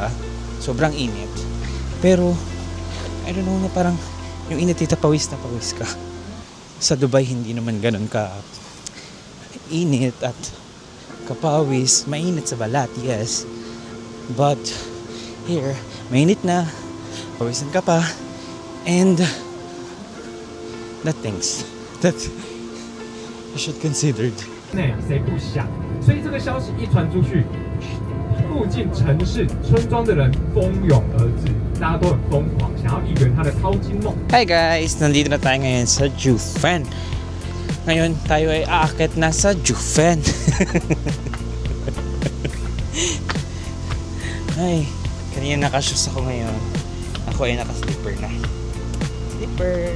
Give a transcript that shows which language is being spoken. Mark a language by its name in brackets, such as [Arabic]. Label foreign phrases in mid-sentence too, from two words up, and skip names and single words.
[Filipino] Sobrang init. Pero, [English] I don't know, [Filipino] na parang yung init dito, pawis na pawis ka. Sa Dubai, hindi naman ganun ka init at kapawis. Mainit sa balat, [English] yes. But, here, [Filipino] mainit na, pawisan ka pa, [English] and the things that you should consider. [Chinese] 谁不想？所以这个消息一传出去，附近城市、村庄的人蜂拥而至，大家都很疯狂，想要一圆他的淘金梦。 [English] Hi guys! [Filipino] Nandito na tayo ngayon sa Jufen. Ngayon tayo ay aakyat na sa Jufen. Ay, kanina nakashoes ako ngayon. Ako ay naka-slipper na. Slipper!